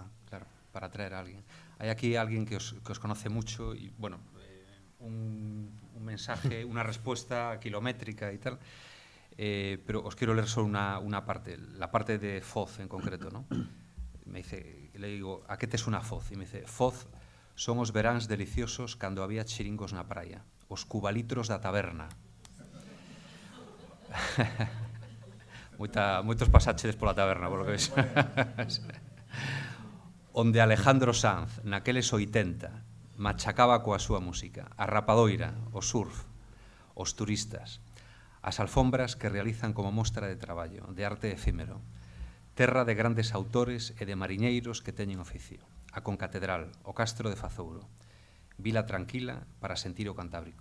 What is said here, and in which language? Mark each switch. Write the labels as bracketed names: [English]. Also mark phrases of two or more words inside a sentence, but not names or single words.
[Spanish] atraer a alguien. Hay aquí alguien que os conoce mucho y, bueno, un mensaje, una respuesta kilométrica y tal, pero os quiero leer solo una parte, la parte de Foz en concreto, ¿no? Me dice, le digo, a que te suena Foz? [Galician] E me dice, Foz son os veráns deliciosos cando había chiringos na praia, os cubalitros da taberna. Moitos pasachedes pola taberna, [Spanish] por lo que ves. [Galician] Onde Alejandro Sanz, naqueles 80, machacaba coa súa música, a rapadoira, o surf, os turistas, as alfombras que realizan como mostra de traballo, de arte efímero, terra de grandes autores e de mariñeiros que teñen oficio, a Concatedral, o Castro de Fazouro, vila tranquila para sentir o Cantábrico.